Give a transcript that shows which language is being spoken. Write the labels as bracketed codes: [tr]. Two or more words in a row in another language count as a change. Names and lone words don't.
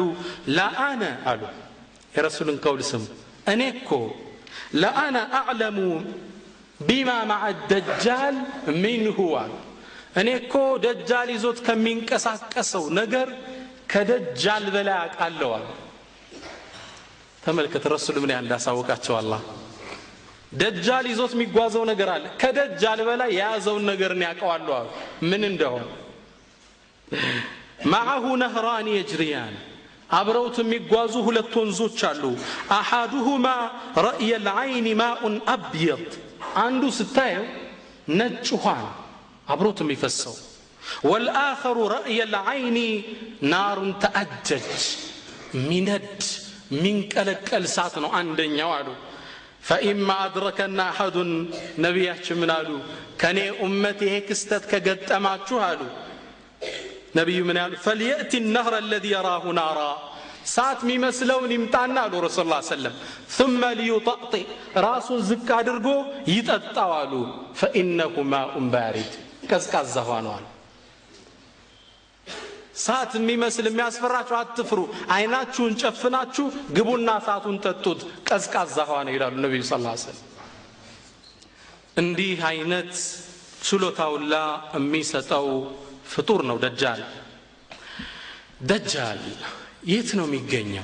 [am] ለአነ አሉ የረሱልን ቀውል ስሙ እኔ እኮ [ar] لأنا أعلم بما مع الدجال منه [am] አሉ። እኔ እኮ ደጃል ይዞት ከሚንቀሳቀሰው ነገር ከደጃል በላይ አውቃለሁ አሉ። ተመልከት ረሱል ምን ያህል እንዳሳወቃቸው አላህ። ደጃል ይዞት የሚጓዘው ነገር አለ፣ ከደጃል በላይ የያዘውን ነገር ያውቀዋለሁ አሉ። ምን እንደሆነ [ar] معه نهران يجريان [am] አብረውት የሚጓዙ ሁለት ወንዞች አሉ። [ar] أحدهما رأي العين ماء أبيض [am] አንዱ ስታየው ነጭ ውሃ አብሮት የሚፈሰው [ar] والآخر رأي العين نار تأجج [am] ሚነድ ሚንቀለቀል እሳት ነው አንደኛው አሉ። [ar] فإما أدركنا أحد [am] ነቢያችን ምን አሉ? ከኔ ኡመት ይሄ ክስተት ከገጠማችሁ አሉ ነቢዩ ምን ያሉ? [ar] فليأتي النهر الذي يراه نارا [am] እሳት የሚመስለውን ይምጣና አሉ ረሱል ላ ሰለም [ar] ثم ليطأطئ [am] ራሱን ዝቅ አድርጎ ይጠጣው አሉ። [ar] فإنه ماء بارد [am] ቀዝቃዛ ውሃ ነው አሉ። እሳት የሚመስል የሚያስፈራችሁ አትፍሩ፣ አይናችሁን ጨፍናችሁ ግቡና እሳቱን ጠጡት፣ ቀዝቃዛ ውሃ ነው ይላሉ ነቢዩ [ar] صلى الله عليه وسلم። [am] እንዲህ አይነት ችሎታውላ የሚሰጠው ፍጡር ነው ደጃል። ደጃል የት ነው የሚገኘው?